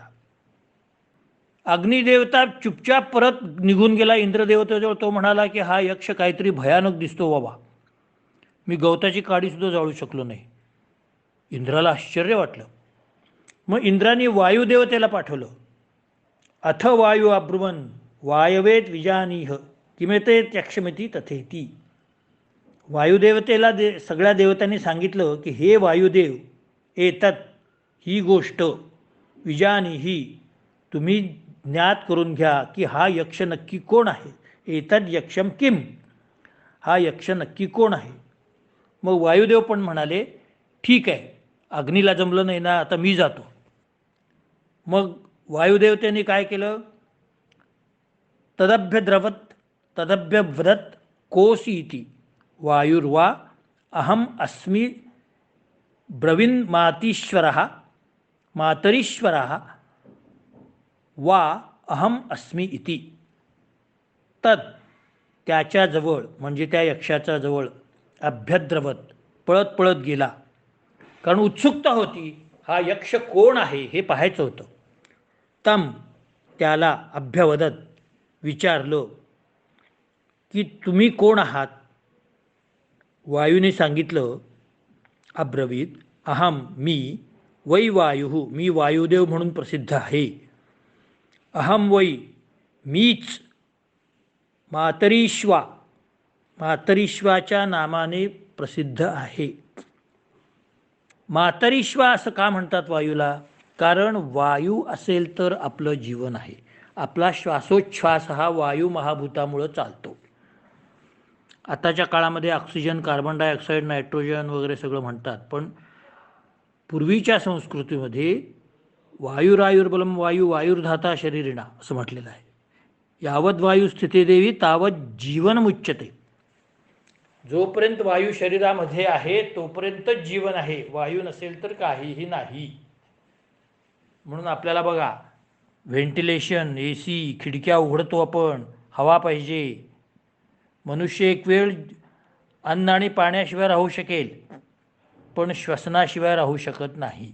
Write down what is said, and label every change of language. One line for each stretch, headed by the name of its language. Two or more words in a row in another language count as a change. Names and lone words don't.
Marathi: अग्निदेवता चुपचाप परत निघून गेला इंद्रदेवतेजवळ. तो म्हणाला की हा यक्ष काहीतरी भयानक दिसतो बाबा, मी गवताची काडीसुद्धा जाळू शकलो नाही. इंद्राला आश्चर्य वाटलं. मग इंद्राने वायुदेवतेला पाठवलं.
Sanskrit: अथ वायू अब्रुवन् वायवेत विजानीह किमेते त्यक्षमिती तथेती.
Marathi: वायुदेवतेला सगळ्या देवतांनी सांगितलं की हे वायुदेव, एतत् ही गोष्ट, विजानीही तुम्ही ज्ञात करून घ्या की हा यक्ष नक्की कोण आहे.
Sanskrit: एतद यक्षम किम,
Marathi: हा यक्ष नक्की कोण आहे. मग वायुदेव पण म्हणाले ठीक आहे, अग्नीला जमलं नाही ना, आता मी जातो. मग वायुदेवतेने काय केलं?
Sanskrit: तदभ्यव्रत कोसी इति वायुर्वा अहम अस्मि ब्रवीन्मातीश्वरः मातरीश्वरः वा अहम अस्मि इति.
Marathi: तद त्याच्याजवळ म्हणजे त्या यक्षाच्या जवळ अभ्यद्रवत पळत पळत गेला. कारण उत्सुकता होती, हा यक्ष कोण आहे हे पाहायचं होतं. तम त्याला अभ्यवदत विचारलं की तुम्ही कोण आहात. वायूने सांगितलं,
Sanskrit: अब्रवीत अहम मी वै वायु,
Marathi: मी वायुदेव म्हणून प्रसिद्ध आहे.
Sanskrit: अहम वै
Marathi: मीच मातरीश्वा, मातरीश्वाच्या नामाने प्रसिद्ध आहे. मातरीश्वा असं का म्हणतात वायूला? कारण वायू असेल तर आपलं जीवन आहे. आपला श्वासोच्छ्वास हा वायू महाभूतामुळं चालतो. आताच्या काळामध्ये ऑक्सिजन,
English: carbon dioxide,
Marathi: नायट्रोजन वगैरे सगळं म्हणतात, पण पूर्वीच्या संस्कृतीमध्ये
Sanskrit: वायुरायुर्बलम वायू वायुर्धाता शरीरिणा
Marathi: असं म्हटलेलं आहे.
Sanskrit: यावत वायू स्थिती देवी तावत जीवन मुच्यते.
Marathi: जोपर्यंत वायू शरीरामध्ये आहे तोपर्यंतच जीवन आहे. वायू नसेल तर काहीही नाही. म्हणून आपल्याला बघा, व्हेंटिलेशन, AC, खिडक्या उघडतो आपण, हवा पाहिजे. मनुष्य एक वेळ अन्न आणि पाण्याशिवाय राहू शकेल, पण श्वसनाशिवाय राहू शकत नाही.